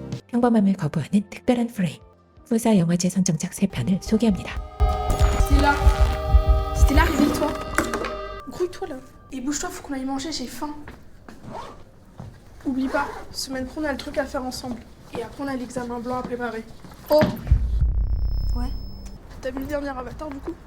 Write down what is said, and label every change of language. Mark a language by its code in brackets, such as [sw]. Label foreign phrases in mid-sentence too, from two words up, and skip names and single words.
[ko] 평범함을 거부하는 특별한 프레임. 후사 영화제 선정작 3편을 소개합니다. [fr] Stella, réveille-toi. Grouille-toi là. Et bouge-toi, faut qu'on aille manger, j'ai faim. Oublie pas, semaine pro on a le truc à faire ensemble. Et après on a l'examen blanc à préparer. Oh! Ouais. T'as vu le dernier Avatar du coup?